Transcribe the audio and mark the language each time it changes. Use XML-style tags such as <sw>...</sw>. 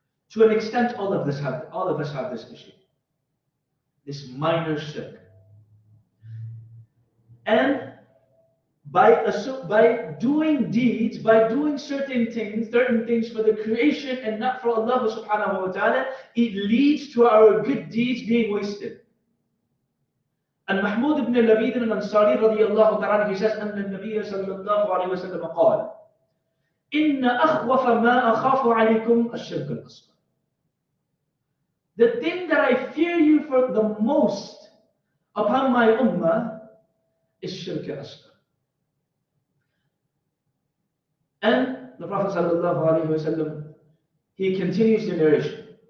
<en>To an extent, all of us have this issue, this minor shirk. And by doing deeds, by doing certain things for the creation and not for Allah subhanahu wa ta'ala, it leads to our good deeds being wasted.</en> <ar>And Mahmud ibn Labid al-Ansari radiyallahu ta'ala,</ar> <en>he says,</en> <ar>أن النبي صلى الله عليه وسلم قال إن أخوف ما أخاف عليكم الشرك الأصغر.</ar> <en>The thing that I fear you for the most upon my ummah is shirk asghar. And the Prophet sallallahu alaihi wasallam, he continues the narration.</en>